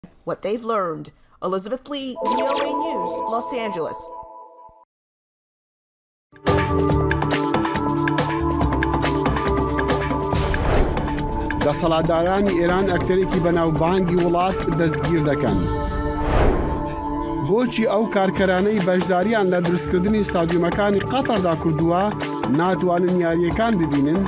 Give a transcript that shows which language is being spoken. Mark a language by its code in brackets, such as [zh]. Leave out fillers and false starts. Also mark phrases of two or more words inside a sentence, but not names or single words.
[en] what they've learned. Elizabeth Lee, VOA News, Los Angeles. [ckb] دەسەڵاتدارانی ئێران ئەکتەرێکی بەناوبانگی وڵات دەستگیر دەکەن. بۆچی ئەو کارکەرانەی بەشداریان لە دروستکردنی ستادیۆمەکانی قەتەردا کردووە ناتوانن یاریەکان ببینن؟